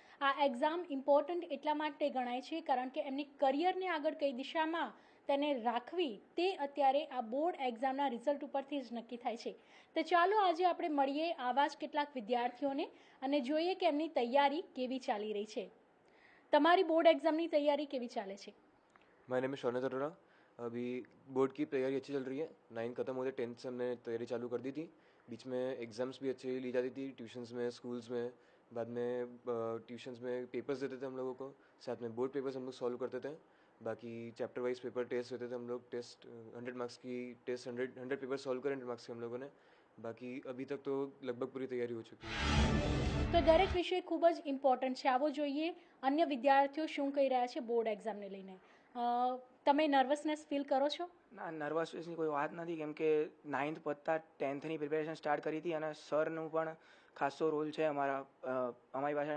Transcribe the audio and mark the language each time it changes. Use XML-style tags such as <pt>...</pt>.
<gu>આ exam important એટલા માટે ગણાય છે કારણ કે એમની કરિયરને આગળ કઈ દિશામાં તેને રાખવી તે અત્યારે આ બોર્ડ એક્ઝામના રિઝલ્ટ ઉપરથી જ નક્કી થાય છે. તો ચાલો આજે આપણે મળીએ આવા જ કેટલાક વિદ્યાર્થીઓને અને જોઈએ કે એમની તૈયારી કેવી ચાલી રહી છે. તમારી બોર્ડ એક્ઝામની તૈયારી કેવી ચાલે છે?</gu> <en>My name is Shaunat Arora.</en> <hi>अभी बोर्ड की तैयारी अच्छी चल रही है. 9 खत्म होते 10th से हमने तैयारी चालू कर दी थी. बीच में एग्जाम्स भी अच्छे ली जाती थी, ट्यूशन्स में, स्कूल्स में. बाद में ट्यूशन्स में पेपर्स देते थे हम लोगों को, साथ में बोर्ड पेपर्स हम लोग सॉल्व करते थे. बाकी चैप्टर वाइज पेपर टेस्ट होते थे हम लोग. टेस्ट 100 मार्क्स की टेस्ट 100 पेपर सॉल्व करे 100 मार्क्स के हम लोगों ने. बाकी अभी तक तो लगभग पूरी तैयारी हो चुकी है.</hi> <gu>તો દરેક વિષય ખૂબ જ ઇમ્પોર્ટન્ટ છે. આવો જોઈએ અન્ય વિદ્યાર્થીઓ શું કહી રહ્યા છે બોર્ડ એક્ઝામને લઈને. તમે નર્વસનેસ ફીલ કરો છો? ના, નર્વસનેસની કોઈ વાત નથી, કેમ કે 9th પત્તા 10thની પ્રિપેરેશન સ્ટાર્ટ કરી હતી અને સરનું પણ ખાસો રોલ છે અમારી પાસે.</gu>